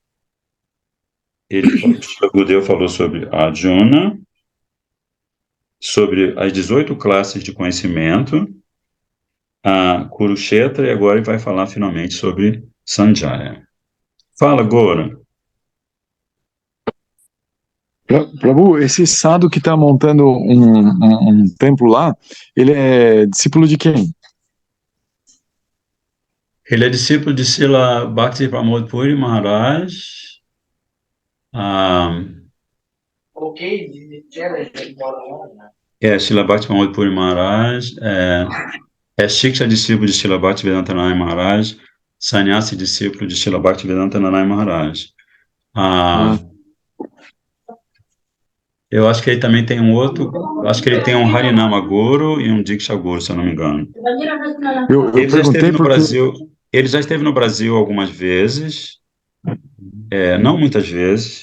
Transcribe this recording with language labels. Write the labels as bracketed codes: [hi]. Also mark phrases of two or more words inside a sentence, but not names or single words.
[pt] O Gudeu falou sobre Arjuna, sobre as 18 classes de conhecimento, a Kurukshetra, e agora ele vai falar finalmente sobre Sanjaya. Fala, Gora. Prabhu, esse sadhu que está montando um templo lá, ele é discípulo de quem? Ele é discípulo de Srila Bhakti Pramod Puri Maharaj. Srila Bhakti Pramod Puri Maharaj. Shiksha, discípulo de Srila Bhaktivedanta Narayana Maharaj. Sannyasi, discípulo de Srila Bhaktivedanta Narayana Maharaj. Eu acho que ele também tem um outro, acho que ele tem um Harinama Guru e um Diksha Guru, se eu não me engano. Ele já esteve no Brasil, ele já esteve no Brasil algumas vezes, não muitas vezes.